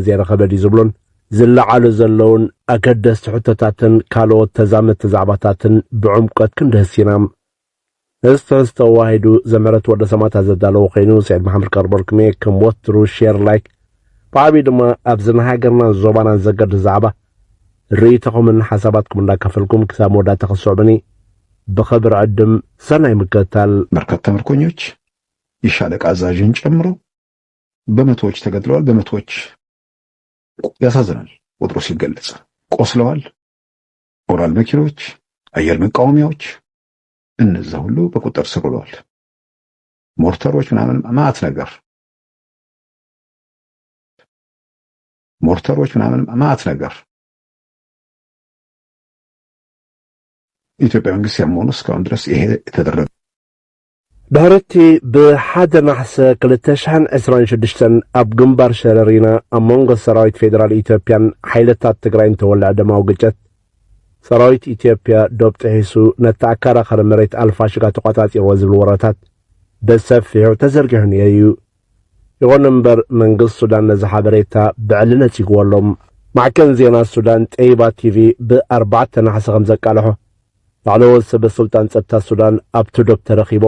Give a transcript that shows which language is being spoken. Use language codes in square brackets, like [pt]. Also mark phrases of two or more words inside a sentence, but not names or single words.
[ti] ዘይረኸበ ድዩ ዝብሉን ዝለዓሉ ዘለውን ኣገደስቲ ሕቶታትን ካልኦት ተዛመድቲ ዛዕባታትን ብዕምቆት ክንደህሲና እዚ ተዋሂዱ ዘምረት ወደ ሰማታት ዘዳለዎ ኮይኑ ሰዒድ መሐመድ ቀርበልኩሜ ከም ወትሩ [en] share like [ti] ብዓብዪ ድማ ኣብ ዝናሃገርና ዞባናን ዘገድስ ዛዕባ ርእይቶኹምን ሓሳባትኩም እንዳካፈልኩም ክሳብ መወዳእታ ክስዕብኒ ብኽብሪ ዕድም ሰናይ ምክትታል። [am] በርካታ ምርኮኞች የሻለቃ አዛዥን ጨምሮ በመቶዎች ተገድለዋል። በመቶዎች ያሳዝናል ቁጥሩ ሲገለጽ ቆስለዋል። ኦራል መኪኖች፣ አየር መቃወሚያዎች እነዛ ሁሉ በቁጥር ስር ውለዋል። ሞርተሮች ምናምን ማአት ነገር ኢትዮጵያ መንግስት ያመኑ እስካሁን ድረስ ይሄ የተደረገ [ti] ብሕርቲ ብሓደ ናሕሰ 2026 ኣብ ግንባር ሸረሪና ኣብ መንጎ ሰራዊት ፌደራል ኢትዮጵያን ሓይልታት ትግራይን ተወልዐ ደማዊ ግጭት ሰራዊት ኢትዮጵያ ዶብ ጥሒሱ ነቲ ኣከራኻሪ መሬት ኣልፋሽጋ ተቆጻጺርዎ ዝብል ወረታት በሰፊሑ ተዘርጊሑ እዩ። ይኹን እምበር መንግስቲ ሱዳን ነዚ ሓበሬታ ብዕሊ ነጺግዎሎም። ማዕከን ዜና ሱዳን ጠይባ ቲቪ ብ4 ናሕሰ ከም ዘቃልሖ ላዕለዎት ሰበስልጣን ጸጥታ ሱዳን ኣብቲ ዶብ ተረኺቦም